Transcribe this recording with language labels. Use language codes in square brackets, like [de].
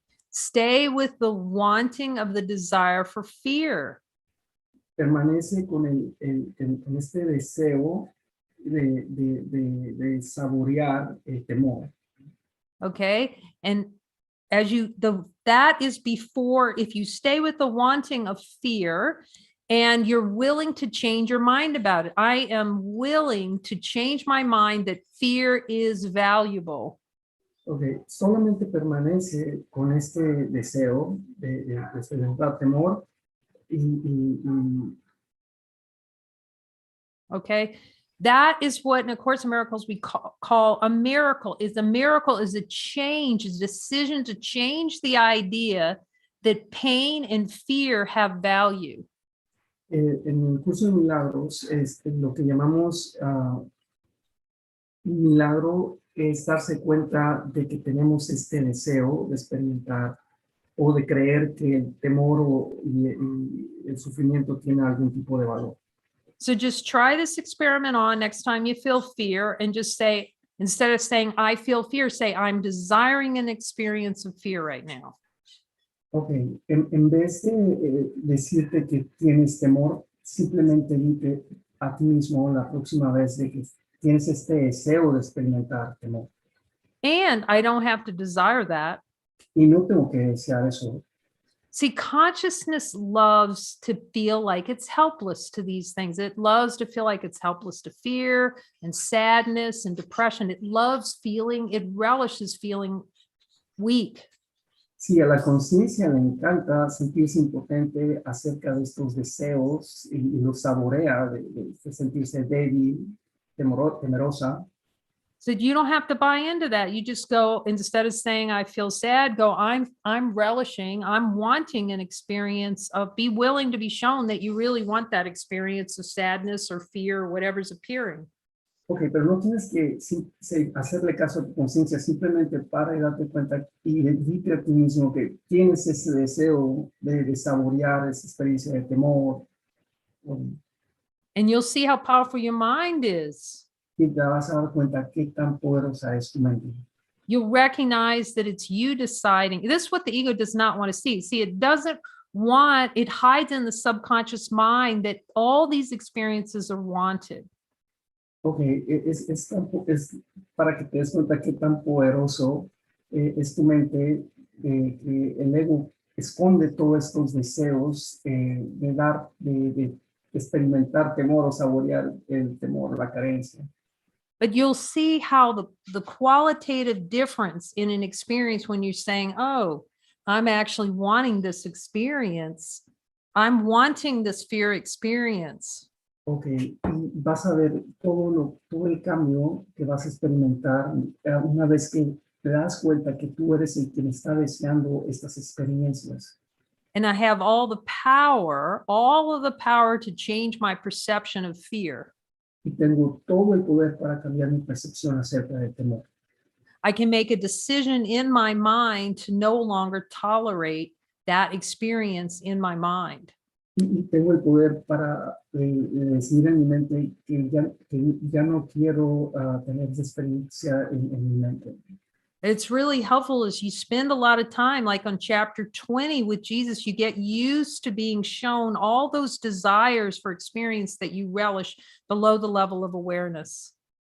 [en] Stay with the wanting of the desire for fear. [es] Permanece con este deseo de saborear el temor. [en] Okay. And that is before, if you stay with the wanting of fear and you're willing to change your mind about it. I am willing to change my mind that fear is valuable. [es] Okay, solamente permanece con este deseo de experimentar temor y [en] Okay. That is what in A Course in Miracles we call a miracle. A miracle is a change, is a decision to change the idea that pain and fear have value. [es] En el curso de milagros, lo que llamamos un milagro es darse cuenta de que tenemos este deseo de experimentar o de creer que el temor y el sufrimiento tiene algún tipo de valor. [en] So just try this experiment on next time you feel fear and just say, instead of saying, I feel fear, say, I'm desiring an experience of fear right now. [es] Ok, en vez de decirte que tienes temor, simplemente dite a ti mismo la próxima vez de que tienes este deseo de experimentar temor. [en] And I don't have to desire that. [es] Y no tengo que desear eso. [en] See, consciousness loves to feel like it's helpless to these things. It loves to feel like it's helpless to fear and sadness and depression. It loves feeling, it relishes feeling weak. [es] Sí, a la conciencia le encanta sentirse impotente acerca de estos deseos y los saborea de sentirse débil, temerosa. [en] So you don't have to buy into that. You just go, instead of saying I feel sad, go I'm relishing, I'm wanting an experience of, be willing to be shown that you really want that experience of sadness or fear or whatever's appearing. [es] Ok, pero no tienes que hacerle caso a tu conciencia, simplemente para y date cuenta y dite a ti mismo que tienes ese deseo de saborear esa experiencia de temor. [en] And you'll see how powerful your mind is. [es] Y te vas a dar cuenta qué tan poderosa es tu mente. [en] You'll recognize that it's you deciding. This is what the ego does not want to see. See, it doesn't want, it hides in the subconscious mind that all these experiences are wanted. [es] Ok, es para que te des cuenta qué tan poderoso es tu mente, que el ego esconde todos estos deseos de experimentar temor o saborear el temor, la carencia. [en] But you'll see how the qualitative difference in an experience when you're saying, oh, I'm actually wanting this experience. I'm wanting this fear experience. [es] Ok, y vas a ver todo el cambio que vas a experimentar una vez que te das cuenta que tú eres el quien está deseando estas experiencias. [en] And I have all of the power to change my perception of fear. [es] Y tengo todo el poder para cambiar mi percepción acerca del temor. [en] I can make a decision in my mind to no longer tolerate that experience in my mind. [es] Y tengo el poder para decidir en mi mente que ya no quiero tener esa experiencia en mi mente. [en] It's really helpful as you spend a lot of time, like on chapter 20 with Jesus, you get used to being shown all those desires for experience that you relish below the level of awareness.